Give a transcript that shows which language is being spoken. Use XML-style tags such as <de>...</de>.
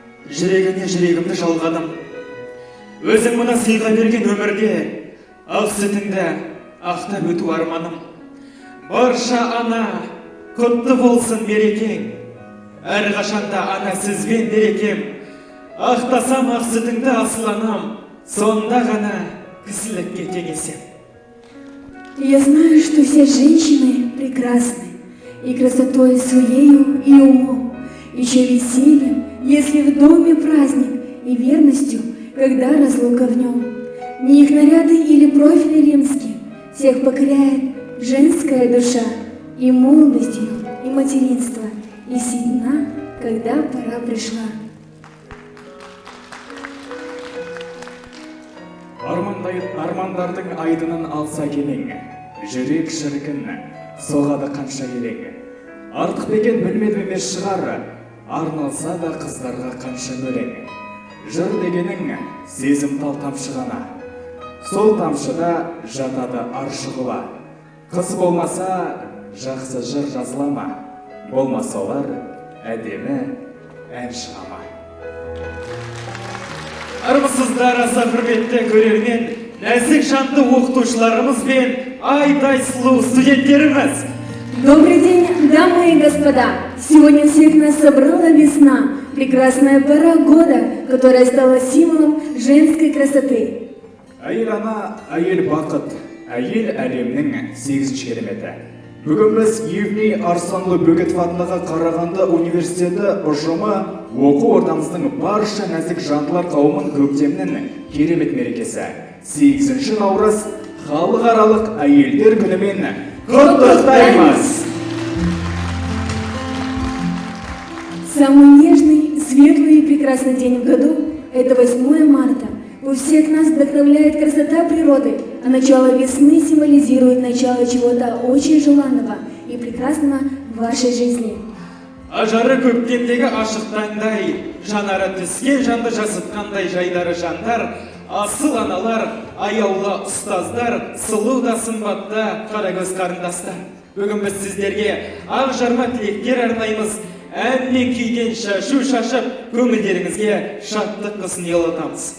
<kk>Жүрегіне жүрегімді жалғадым. Өзің мұна сыйға берген өмірге ақ сүтіңді ақтап өту арманым. Барша ана, құтты болсын мерекең. Әрқашанда ана сізбен берекем. Ақтасам ақ сүтіңді асыл анам, сонда ғана кісілікке теңесем.</kk> <ru>Я знаю, что все женщины прекрасны, и красотой своею, и умом, еще весельем, если в доме праздник, и верностью, когда разлука в нем. Не их наряды или профили римские, всех покоряет женская душа, и молодостью, и материнство, и седина, когда пора пришла.</ru> <kk>Армандардың айдынын алса келең, жүрек шіркін, соғады қанша елең. Артық бекен білмедім емес шығар, арналса да қыздарға қанша өлең. Жыр дегенің сезімтал тамшы ғана, сол тамшыда жатады аршығыла. Қыз болмаса, жақсы жыр жазылама, болмаса олар әдемі ән шығама. Армысыздар аса құрметті көрермен, нәзік жанды оқытушыларымыз бен айдай сұлу студенттеріміз.</kk> <ru>Добрый день, дамы и господа! Сегодня всех нас собрала весна, прекрасная пора года, которая стала символом женской красоты.</ru> <kk>Әйел ана, әйел бақыт, әйел әлемнің 8 кереметі. Бүгін біз Евней Арсанлы Бөгетов атындағы Қарағанды университеті ұжымы оқу ордамыздың барша нәзік жандылар қауымын көктемнің керемет мерекесі 8 наурыз халықаралық әйелдер күнімен құттықтаймыз.</kk> <ru>Самый нежный, светлый и прекрасный день в году – это 8 марта. У всех нас вдохновляет красота природы, а начало весны символизирует начало чего-то очень желанного и прекрасного в вашей жизни.</ru> <kk>Ажары көктемдегі ашық таңдай, жанары түскен жанды жасытқандай жайдары жандар, асыл аналар, аяулы ұстаздар, сұлу да сымбатты қарагөз қарындастар. Бүгін біз сіздерге ақ жарма тілектер арнаймыз. Ән мен күйден шашу шашып, көңілдеріңізге шаттық қысын ұялатамыз.</kk>